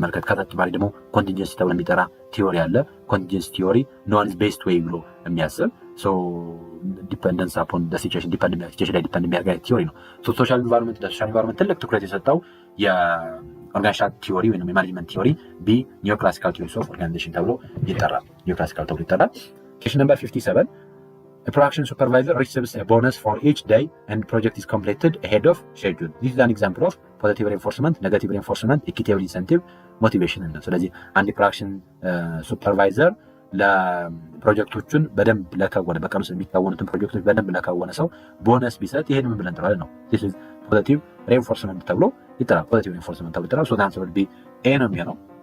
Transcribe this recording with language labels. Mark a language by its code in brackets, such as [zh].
[am] ከተጨማሪ ደግሞ ኮንቲንጀንሲ ተብሎ የሚጠራ ቲዮሪ አለ። ኮንቲንጀንሲ ቲዮሪ [en] ኖ ዋን ኢዝ ቤስት ዌይ [am] ብሎ የሚያስብ ዲፐንደንስ አፖን ሲቹዌሽን ላይ ዲፐንድ የሚያደርግ ቲዮሪ ነው። ሶሻል ኢንቫይሮንመንት ትልቅ ትኩረት የሰጠው የኦርጋኒዜሽን ቲዮሪ ወይም የማኔጅመንት ቲዮሪ ቢ ኒዮ ክላሲካል ቲዮሪ ኦፍ ኦርጋናይዜሽን ተብሎ ይጠራል። ኒዮ ክላሲካል ተብሎ ይጠራል። [en] ኩዌስችን ነምበር 57 production supervisor receives a bonus for each day and project is completed ahead of schedule. This is an example of positive reinforcement, negative reinforcement, equitable incentive, motivation [am] ነው። ስለዚህ አንድ ፕሮዳክሽን ሱፐርቫይዘር ለፕሮጀክቶቹን በደንብ ለከወነ በቀን ውስጥ የሚከወኑትን ፕሮጀክቶች በደንብ ለከወነ ሰው ቦነስ ቢሰጥ ይሄን ምን ብለን እንጠራለን ነው። [en] this is positive reinforcement [am] ተብሎ ይጠራል። [en] positive reinforcement [am] ተብሎ ይጠራል። [en] so the answer would be A [am] ነው የሚሆነው።